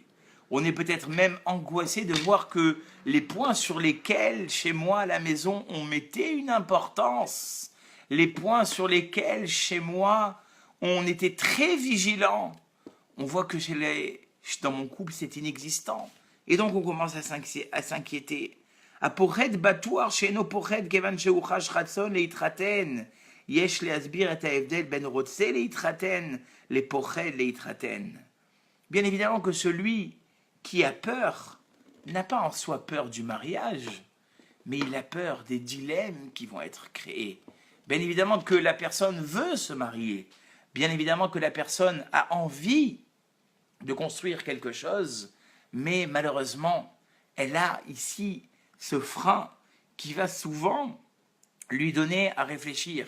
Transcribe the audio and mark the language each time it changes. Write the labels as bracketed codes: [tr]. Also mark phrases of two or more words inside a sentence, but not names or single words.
[fr] On est peut-être même angoissé de voir que les points sur lesquels, chez moi, à la maison, on mettait une importance, les points sur lesquels, chez moi, on était très vigilant, on voit que dans mon couple, c'est inexistant. Et donc, on commence à s'inquiéter. [he] הפוחד בטוח שאינו פוחד כיוון שהוא חש רצון להתחתן. יש להסביר את ההבדל בין רוצה להתחתן לפוחד להתחתן. [fr] Bien évidemment que celui qui a peur n'a pas en soi peur du mariage, mais il a peur des dilemmes qui vont être créés. Bien évidemment que la personne veut se marier. Bien évidemment que la personne a envie de construire quelque chose, mais malheureusement, elle a ici ce frein qui va souvent lui donner à réfléchir.